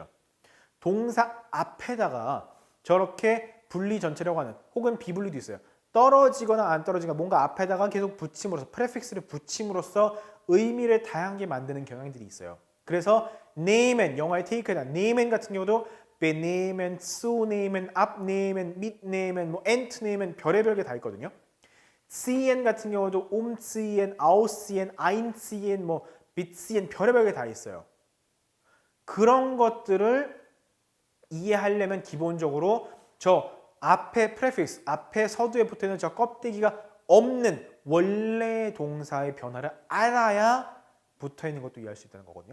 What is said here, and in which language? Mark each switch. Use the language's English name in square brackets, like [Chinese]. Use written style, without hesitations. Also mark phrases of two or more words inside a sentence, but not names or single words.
[Korean] 동사 앞에다가 저렇게 분리 전체라고 하는 혹은 비분리도 있어요. 떨어지거나 안 떨어지거나 뭔가 앞에다가 계속 붙임으로써 프레픽스를 붙임으로써 의미를 다양하게 만드는 경향들이 있어요. 그래서 nehmen, 영어의 take다. nehmen 같은 경우도 [German] benehmen, zunehmen, abnehmen, mitnehmen, [Korean] 뭐 entnehmen 별의별 게 다 있거든요. ziehen 같은 경우도 [German] umziehen, ausziehen, einziehen, [Korean] 뭐 mitziehen 별의별 게 다 있어요. 그런 것들을 이해하려면 기본적으로 저 앞에 프레픽스, 앞에 서두에 붙어있는 저 껍데기가 없는 원래 동사의 변화를 알아야 붙어있는 것도 이해할 수 있다는 거거든요.